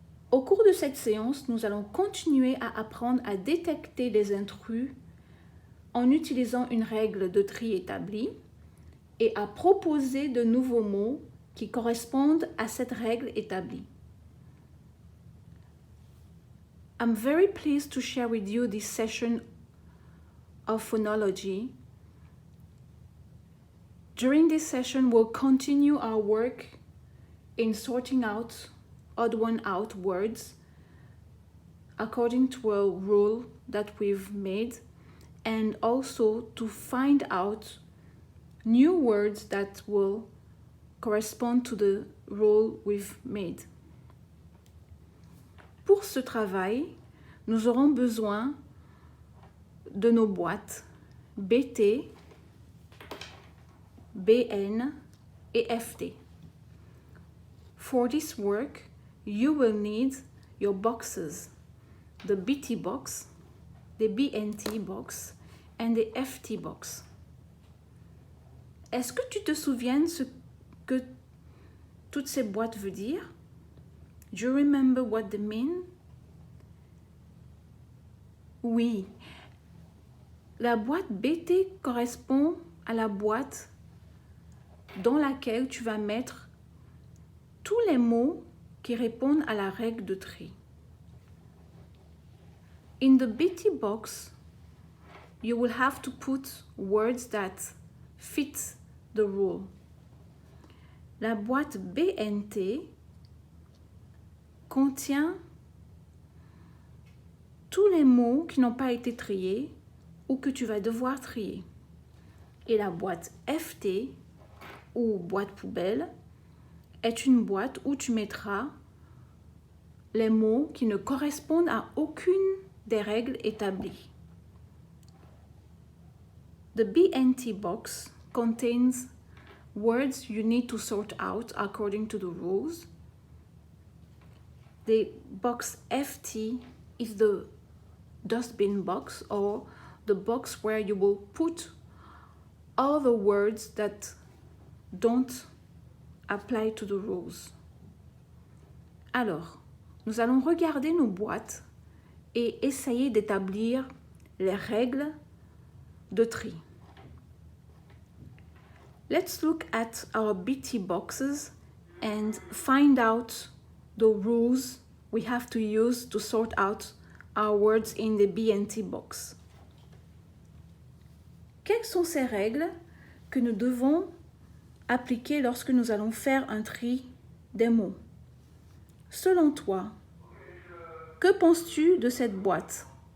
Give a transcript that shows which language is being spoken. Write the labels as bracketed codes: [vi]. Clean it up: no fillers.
[fr] Au cours de cette séance, nous allons continuer à apprendre à détecter les intrus en utilisant une règle de tri établie et à proposer de nouveaux mots qui correspondent à cette règle établie. [en] I'm very pleased to share with you this session of phonology. During this session, we'll continue our work in sorting out odd one out words according to a rule that we've made, and also to find out new words that will correspond to the rule we've made. [fr] Pour ce travail, nous aurons besoin de nos boîtes BT, BN et FT. [en] For this work, you will need your boxes, the BT box, the BNT box, and the FT box. [fr] Est-ce que tu te souviens ce que toutes ces boîtes veulent dire? [en] Do you remember what they mean? [fr] Oui. La boîte BT correspond à la boîte dans laquelle tu vas mettre tous les mots qui répondent à la règle de tri. In the BT box, you will have to put words that fit the rule. La boîte BNT contient tous les mots qui n'ont pas été triés ou que tu vas devoir trier. Et la boîte FT, ou boîte poubelle, est une boîte où tu mettras les mots qui ne correspondent à aucune des règles établies. [en] The BNT box contains words you need to sort out according to the rules. The box FT is the dustbin box, or the box where you will put all the words that don't apply to the rules. [fr] Alors, nous allons regarder nos boîtes et essayer d'établir les règles de tri. [en] Let's look at our BT boxes and find out the rules we have to use to sort out our words in the BNT box. [fr] Quelles sont ces règles que nous devons appliquer lorsque nous allons faire un tri des mots? Selon toi, que penses-tu de cette boîte?